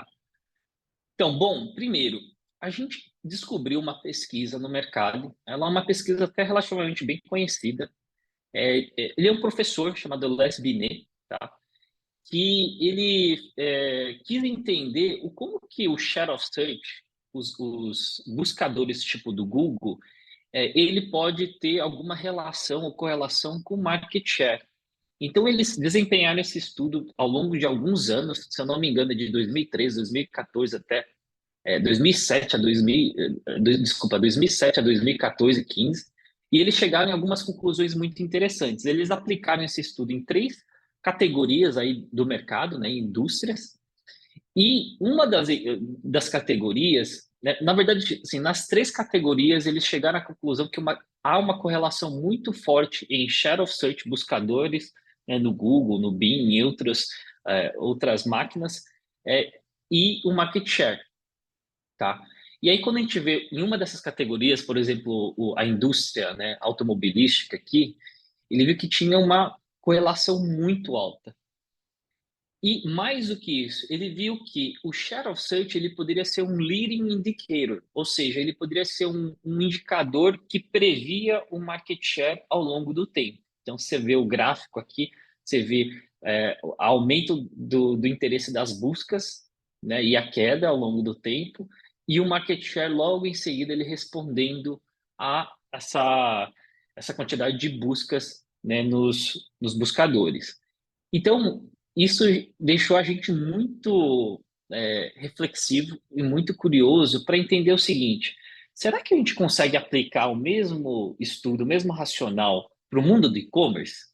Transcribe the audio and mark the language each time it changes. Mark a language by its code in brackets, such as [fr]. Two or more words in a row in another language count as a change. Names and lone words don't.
[pt] Então, bom, primeiro, a gente descobriu uma pesquisa no mercado, ela é uma pesquisa até relativamente bem conhecida. Ele é um professor chamado Les Binet, tá? Que ele quis entender como que o [en] share of search, [pt] os buscadores tipo do Google, ele pode ter alguma relação ou correlação com o [en] market share. [pt] Então, eles desempenharam esse estudo ao longo de alguns anos, se eu não me engano, de 2013, 2014 até 2007 a 2000, desculpa, 2007 a 2014, 15, e eles chegaram em algumas conclusões muito interessantes. Eles aplicaram esse estudo em 3 categorias aí do mercado, né, indústrias, e uma das categorias, né, na verdade, assim, nas 3 categorias, eles chegaram à conclusão que há uma correlação muito forte em [en] share of search, [pt] buscadores, né, no Google, no Bing, em outras máquinas, e o [en] market share, [pt] tá? E aí, quando a gente vê em uma dessas categorias, por exemplo, a indústria, né, automobilística aqui, ele viu que tinha uma correlação muito alta. E mais do que isso, ele viu que o [en] share of search [pt] ele poderia ser um [en] leading indicator, [pt] ou seja, ele poderia ser um indicador que previa o [en] market share [pt] ao longo do tempo. Então, você vê o gráfico aqui, você vê o aumento do interesse das buscas, né, e a queda ao longo do tempo, e o [en] market share [pt] logo em seguida ele respondendo a essa quantidade de buscas, né, nos buscadores. Então, isso deixou a gente muito reflexivo e muito curioso para entender o seguinte: será que a gente consegue aplicar o mesmo estudo, o mesmo racional para o mundo do e-commerce?